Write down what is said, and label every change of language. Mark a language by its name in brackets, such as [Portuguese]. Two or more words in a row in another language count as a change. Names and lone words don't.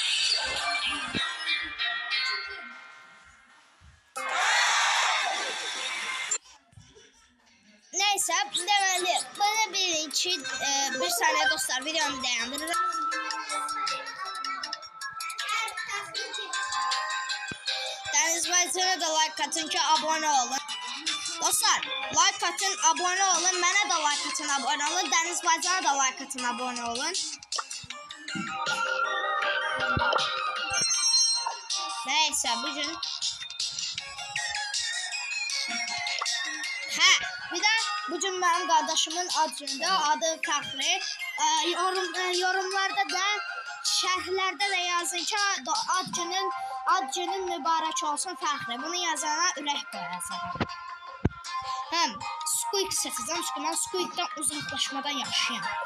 [Azerbaijani] Neyse, deməli, bana bilin ki, bir saniye dostlar, videomu dayandırırım. Dəniz Baycan'a da like atın ki, abone olun. Dostlar, like atın, abone olun. Mənə də like atın, abone olun. Dəniz Baycan'a da like atın, abone olun. Neyse, bugün... [Turkish] Bir de bugün benim kardeşimin adı Fəxri. Yorumlarda da, şərhlərdə də yazın ki, ad günün mübarək olsun Fəxri. Bunu yazana ürək qoyacağım. Həm Squeak seçəcəm, çünki mən Squeak'dan uzaqlaşmadan yaşayam.